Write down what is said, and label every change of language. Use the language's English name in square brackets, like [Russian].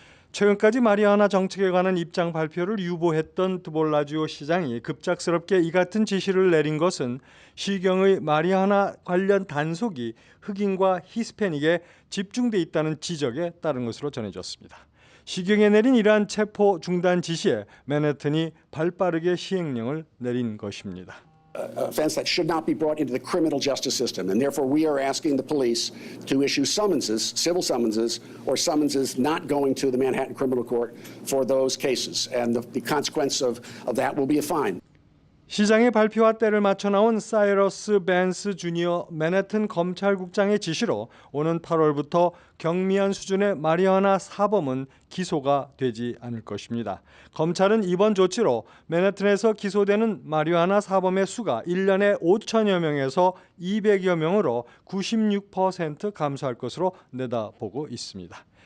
[Korean] 최근까지 마리화나 정책에 관한 입장 발표를 유보했던 드볼라지오 시장이 급작스럽게 이 같은 지시를 내린 것은 시경의 마리화나 관련 단속이 흑인과 히스패닉에 집중돼 있다는 지적에 따른 것으로 전해졌습니다. 시경에 내린 이러한 체포 중단 지시에 맨해튼이 발빠르게 시행령을 내린 것입니다. [English] Offense that should not be brought into the criminal justice system, and therefore we are asking the police to issue summonses, civil summonses, or summonses not going to the Manhattan Criminal Court for those cases, and the consequence of that will be a fine. [Korean] 시장의 발표와 때를 맞춰 나온 사이러스 벤스 주니어 맨해튼 검찰국장의 지시로 오는 8월부터 경미한 수준의 마리화나 사범은 기소가 되지 않을 것입니다. 검찰은 이번 조치로 맨해튼에서 기소되는 마리화나 사범의 수가 1년에 5천여 명에서 200여 명으로 96% 감소할 것으로 내다보고 있습니다.